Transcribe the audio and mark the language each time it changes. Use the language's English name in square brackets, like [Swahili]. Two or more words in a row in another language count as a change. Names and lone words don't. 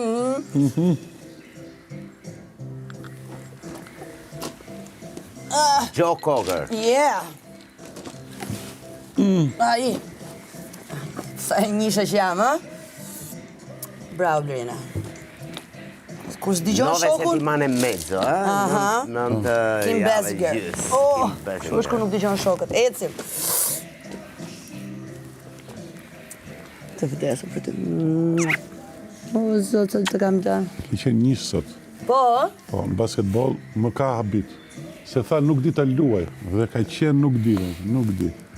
[Albanian] Joe Cocker. Yeah! Ai. Sa e njësha që jam, ha? Bravo, Blerina. Kur s'digjon 9 shokun... [Italian] settimane e mezzo, Aha. [Albanian] Nëntë Kim jave Basinger. gjys. Oh, Kim Basinger. shkush kur nuk digjon shokët. Ecim. Të vdesë për të... O, zotë, të kam të... Ki qenë njësh sot. Po? Po, në basketbol më ka habit. Se tha nuk di ta luaj, dhe ka qenë nuk di.